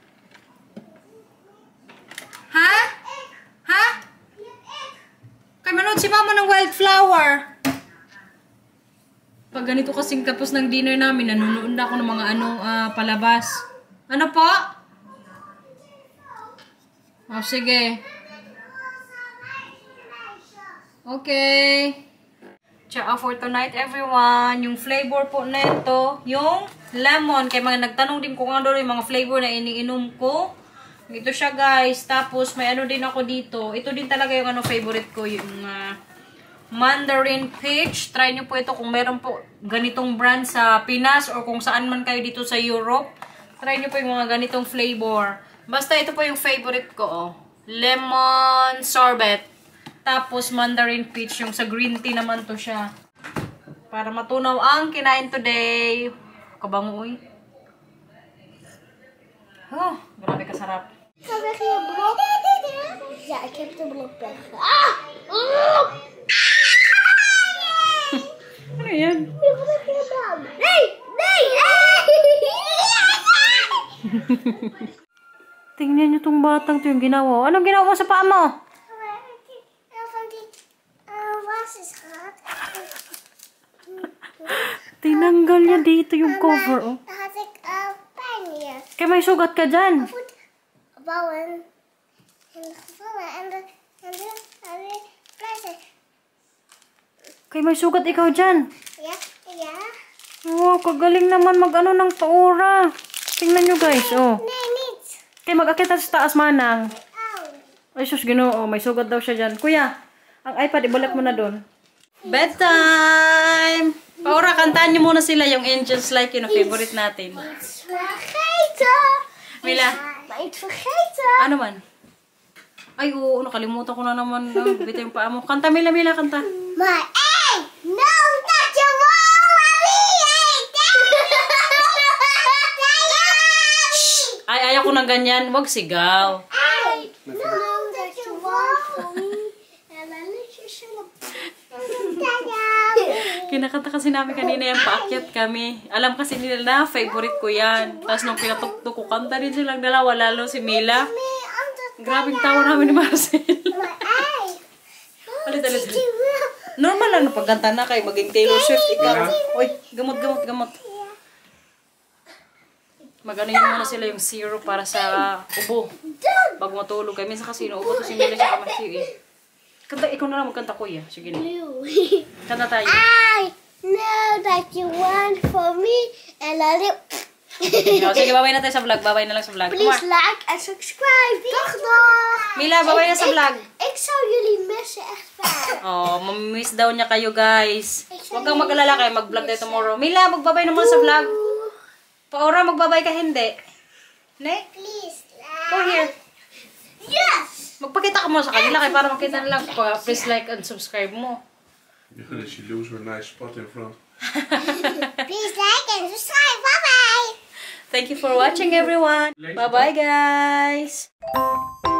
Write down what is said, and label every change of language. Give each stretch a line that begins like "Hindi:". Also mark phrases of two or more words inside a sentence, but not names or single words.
Filipino: Ha? Ha? Kaya manood si mama ng wildflower. Pag ganito kasing tapos ng dinner namin, nanonood na ako ng mga palabas. Ano po? Sige. Okay. Ciao for tonight, everyone. Yung flavor po na ito, yung lemon. Kaya mga nagtanong din kung ano yung mga flavor na iniinom ko. Ito siya, guys. Tapos may din ako dito. Ito din talaga yung favorite ko, yung mandarin peach. Try nyo po ito kung meron po ganitong brand sa Pinas or kung saan man kayo dito sa Europe. Try nyo po yung mga ganitong flavor. Basta ito po yung favorite ko, lemon sorbet. Tapos mandarin peach, yung sa green tea naman to siya. Para matunaw ang kinain today.
Cebuano: Kabango grabe kasarap.
Dutch: Kan ik je blok? Ja, ik heb de blok weg.
Filipino: Ano yan?
Dutch: Nee, nee!
Filipino: Tingnan nyo tong batang to yung ginawa. Anong ginawa mo sa paa mo?
Dutch: Van die was is gehad.
Filipino: Tinanggal niya dito yung cover.
Dutch: Daar had ik pijn hier.
Filipino: Kaya may sugat ka dyan.
Dutch: Goed bouwen. En gevallen. En de pleister.
Cebuano: Kay may sugat ikaw dyan.
English: Yeah, yeah.
Filipino: Oh, kagaling naman mag-ano ng paura. Tingnan nyo guys, oh. Nanit.
Cebuano: Kay mag-akit sa taas manang. Oh. Ay sus, Ginoo,
Filipino: may sugat daw siya dyan. Kuya, ang iPad, ibalik mo na doon. Bedtime! Paura, kantaan nyo muna sila yung Angels Like You na favorite natin.
Dutch: Iets vergeten. Mila. Maar iets vergeten.
Filipino: Ano man? Ay, oo, nakalimutan ko na naman. Bita yung paa mo. Kanta, Mila, kanta.
Dutch: Maar hey, nou dat je
Filipino: Ay, ayaw ko ng ganyan. Huwag sigaw.
Dutch: Hey, nou dat je wou. En dan liet je zullen.
Filipino: Kinakanta kasi namin kanina yung paakyat kami. Alam kasi nila na, favorite ko yan. Tapos nung pinatuktok ko, kanta din silang dalawa, lalo si Mila. Grabing tawa namin ni Marcel. Alit. Normal lang na pagkanta na kayo, maging Taylor Swift ikaw. Uy, gamot. Mag-ano yun muna sila yung syrup para sa ubo. Bago matulog kayo. Minsan kasi inuubo to si Mila siya kamasiw eh. Kanta, ikaw na lang magkanta kuya. Sige na. Kanta tayo.
English: I know that you want for me.
Dutch: En dan
Filipino: Sige, babay na tayo sa vlog. Babay na lang sa vlog.
English: please like en subscribe. Dag.
Filipino: Mila, babay na sa vlog.
Dutch: Ik zou jullie missen echt vaak.
Filipino: Oh, mamimiss daw niya kayo, guys. Huwag kang mag-alala kayo. Mag-vlog tayo tomorrow. Mila, magbabay naman sa vlog. Paura, magbabay ka hindi.
Dutch: Ne?
English: Please Go here. Yes.
Filipino: Magpakita ka mo sa kanila kaya para makita nila.
English: Please like and subscribe mo. Did she lose her nice spot in front? Please like and subscribe. Bye bye. Thank you for watching, everyone. Bye-bye, guys.